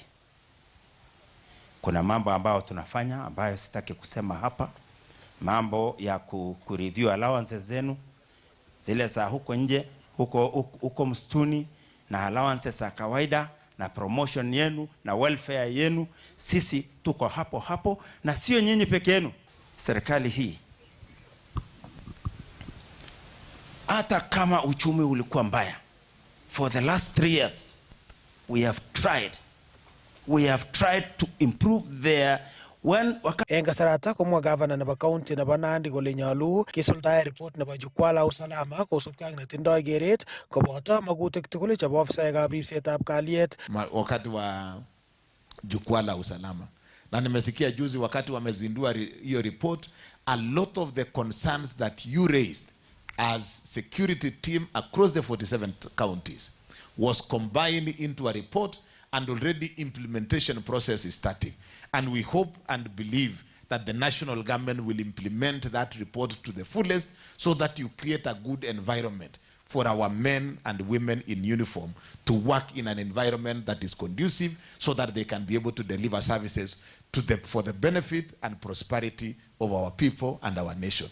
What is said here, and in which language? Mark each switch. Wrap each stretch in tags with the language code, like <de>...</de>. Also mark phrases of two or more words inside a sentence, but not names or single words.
<sw>Kuna mambo ambayo tunafanya ambayo sitaki kusema hapa, mambo ya kureview allowances zenu zile za huko nje, huko msituni, na allowances za kawaida na promotion yenu na welfare yenu. Sisi tuko hapo na sio nyinyi peke yenu. Serikali hii hata kama uchumi ulikuwa mbaya,</sw> <en>for the last 3 years we have tried to improve their</en> <kln>en kasarata komwa gavana nebo county nebo Nandi kole nyolu kisuldae report nebo</kln> <sw>jukwaa la usalama</sw> <kln>kosubkei ak netindoi keret koboto magutik tugul chebo ofisaekab ripsetab kalyet</kln> <sw>wakati wa jukwaa la usalama. Na nimesikia juzi wakati wamezindua hiyo</sw> <en>report, a lot of the concerns that you raised as security team across the 47 counties was combined into a report, and already implementation process is starting. And we hope and believe that the national government will implement that report to the fullest, so that you create a good environment for our men and women in uniform to work in an environment that is conducive, so that they can be able to deliver services for the benefit and prosperity of our people and our nation.</en>